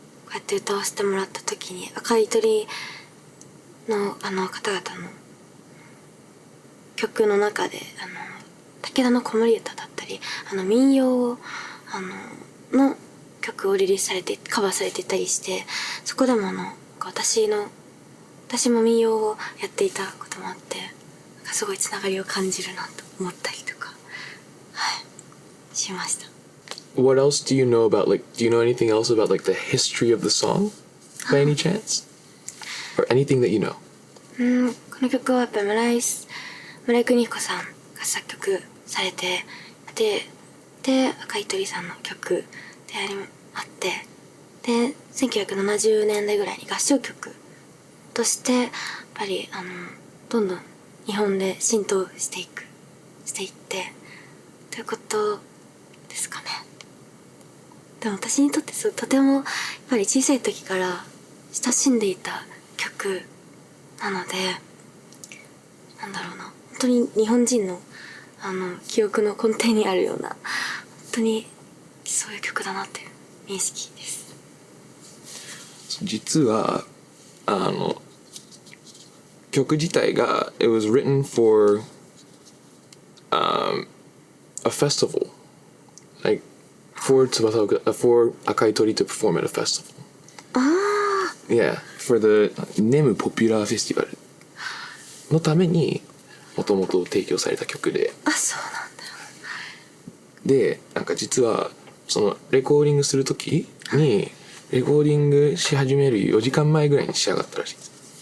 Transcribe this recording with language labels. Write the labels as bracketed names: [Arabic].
[Japanese] うやって歌わせてもらった時に赤い鳥の方々の曲の中で武田の子守歌だったり民謡の曲をリリースされてカバーされていたりして、そこでも私も民謡をやっていたこともあって、すごいつながりを感じるなと思ったりとか、はい、しました。 [English] What else do you know about, like, do you know anything else about, like, the history of the song by any chance? Or anything that you know? [Japanese] この曲はやっぱり村井邦彦さんが作曲されてで赤い鳥さんの曲であってで1970年代ぐらいに合唱曲としてやっぱりどんどん日本で浸透していってということですかね。でも私にとってとてもやっぱり小さい時から親しんでいた曲なので、なんだろうな、本当に日本人の記憶の根底にあるような本当にそういう曲だなっていう認識です。実は曲自体が [English] it was written for a festival, like for Akai Tori to perform at a festival. Yeah, for the NEMU Popular Festival [Japanese] のためにもともと提供された曲で、あ、そうなんだ。でなんか実はそのレコーディングする時にレコーディングし始める4時間前ぐらいに仕上がったらしいです。